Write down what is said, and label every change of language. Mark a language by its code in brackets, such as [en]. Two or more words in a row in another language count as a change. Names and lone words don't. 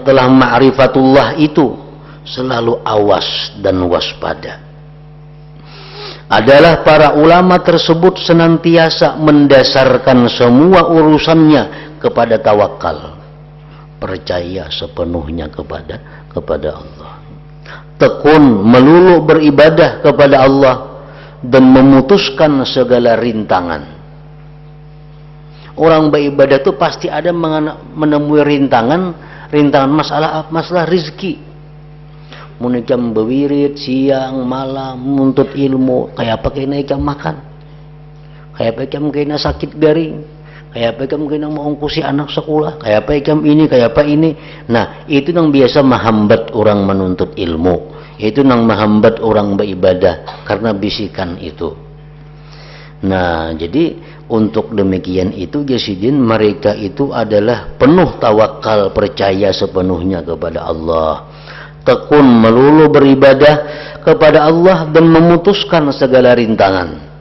[id] telah ma'rifatullah itu selalu awas dan waspada adalah para ulama tersebut senantiasa mendasarkan semua urusannya kepada tawakal, percaya sepenuhnya kepada Allah, tekun melulu beribadah kepada Allah dan memutuskan segala rintangan. Orang beribadah itu pasti ada menemui rintangan masalah rezeki. [bjn] Munikam bewirit siang malam menuntut ilmu, kayak apa kena ikam makan, kayak apa ikam kena sakit garing, kayak apa ikam kena mengungkusi anak sekolah, kayak apa ikam ini, kayak apa ini. [id] Nah, itu yang biasa menghambat orang menuntut ilmu, itu yang menghambat orang beribadah karena bisikan itu. Nah, jadi untuk demikian itu jasidin mereka itu adalah penuh tawakal, percaya sepenuhnya kepada Allah, tekun melulu beribadah kepada Allah dan memutuskan segala rintangan.